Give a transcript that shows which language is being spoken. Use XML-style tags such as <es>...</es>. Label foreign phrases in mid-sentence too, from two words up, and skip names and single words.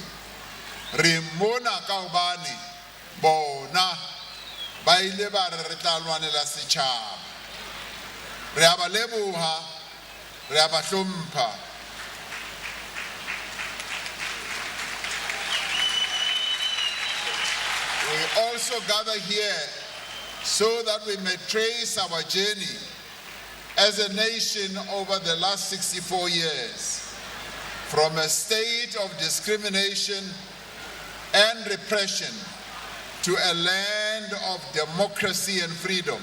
<st>Re mona ka hobane bona ba ile ba re tla lwanela setjhaba. Re a ba leboha, re a ba hlompha.</st> <en>We also gather here so that we may trace our journey as a nation over the last 64 years, from a state of discrimination and repression to a land of democracy and freedom.</en>